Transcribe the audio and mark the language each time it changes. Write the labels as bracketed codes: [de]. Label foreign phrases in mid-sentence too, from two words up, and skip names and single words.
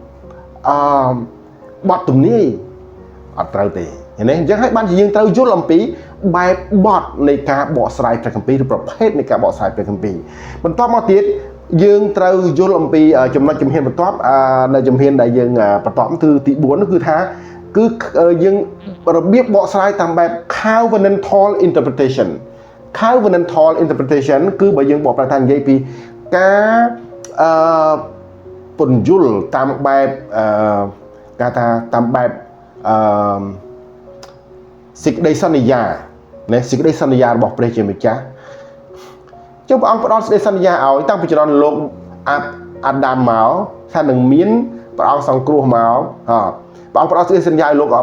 [km] បទទំនាយអត់ត្រូវទេឃើញទេអញ្ចឹងហើយបានជាយើងត្រូវយល់អំពីបែបបទនៃ ការបកស្រាយព្រះគម្ពីរឬប្រភេទនៃការបកស្រាយព្រះគម្ពីរបន្តមកទៀតយើងត្រូវយល់អំពីចំណុចជំហានបន្ទាប់នៅជំហានដែលយើងបន្តគឺទី4នោះគឺថាគឺយើងរបៀបបកស្រាយតាមបែប [en] covenantal interpretation covenantal interpretation [km] គឺបើយើងបកប្រែថានិយាយពីការពន្យល់តាមបែបគេថាតាមបែប សេចក្តីសន្យាណាសេចក្តីសន្យារបស់ព្រះជាម្ចាស់ចុះព្រះអង្គផ្ដល់សេចក្តីសន្យាឲ្យតាំងពីចរន្តលោកអាដាមមកថានឹងមានព្រះអង្គសង្គ្រោះមកព្រះអង្គផ្ដល់សេចក្តីសន្យាឲ្យលោកអា